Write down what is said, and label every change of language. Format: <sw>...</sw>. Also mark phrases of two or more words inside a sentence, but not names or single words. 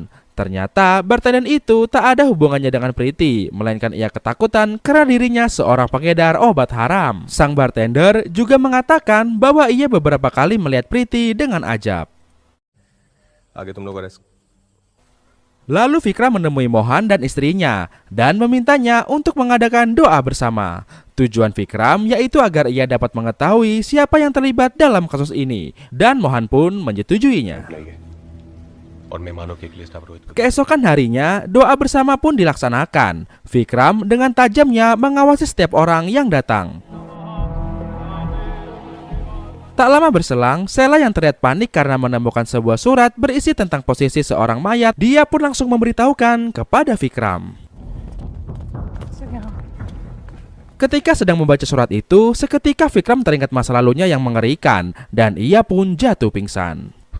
<id>Ternyata bartender itu tak ada hubungannya dengan Priti, melainkan ia ketakutan karena dirinya seorang pengedar obat haram. Sang bartender juga mengatakan bahwa ia beberapa kali melihat Priti dengan Ajab.</id> <hi>आगे तुम लोग अरेस्ट.</hi> <id>Lalu Vikram menemui Mohan dan istrinya dan memintanya untuk mengadakan doa bersama. Tujuan Vikram yaitu agar ia dapat mengetahui siapa yang terlibat dalam kasus ini, dan Mohan pun menyetujuinya.</id> <hi>और मेहमानों की एक लिस्ट आप रोहित को</hi> <id>Keesokan harinya, doa bersama pun dilaksanakan. Vikram dengan tajamnya mengawasi setiap orang yang datang. Tak lama berselang, Sheila yang terlihat panik karena menemukan sebuah surat berisi tentang posisi seorang mayat. Dia pun langsung memberitahukan kepada Vikram. Ketika sedang membaca surat itu, seketika Vikram teringat masa lalunya yang mengerikan dan ia pun jatuh pingsan.</id>